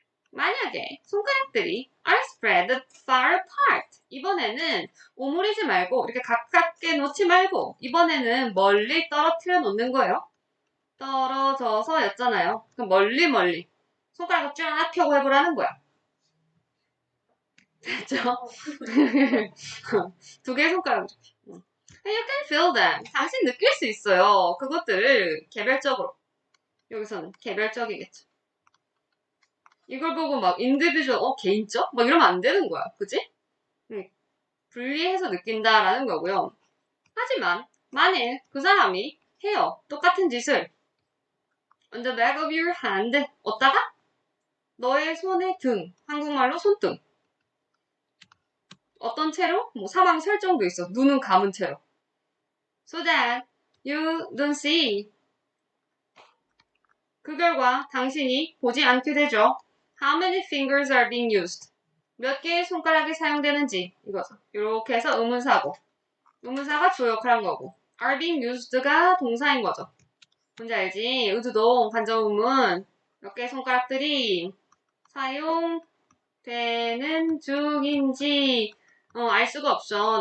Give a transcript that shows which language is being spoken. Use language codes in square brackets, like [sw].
[ko] 만약에 손가락들이 [en] are spread far apart. [ko] 이번에는 오므리지 말고 이렇게 가깝게 놓지 말고 이번에는 멀리 떨어뜨려 놓는 거예요. 떨어져서 였잖아요. 그럼 멀리 손가락을 쫙 펴고 해보라는 거야. 됐죠? 2개의 손가락을 [en] You can feel them. [ko] 당신 느낄 수 있어요. 그것들을 개별적으로. 여기서는 개별적이겠죠. 이걸 보고 막 individual, 개인적? 막 이러면 안 되는 거야. 그지? 분리해서 느낀다라는 거고요. 하지만 만일 그 사람이 해요. 똑같은 짓을 [en] on the back of your hand [ko] 어디다가? 너의 손의 등. 한국말로 손등. 어떤 채로? 사망 설정도 있어. 눈은 감은 채로. [en] So that you don't see. [ko] 그 결과 당신이 보지 않게 되죠. [en] How many fingers are being used? [ko] 몇 개의 손가락이 사용되는지 이거죠. 이렇게 해서 의문사고 의문사가 주어 역할을 한 거고 [en] are being used [ko] 가 동사인 거죠. 뭔지 알지? 의주동 간접의문 몇 개의 손가락들이 사용되는 중인지 알 수가 없어.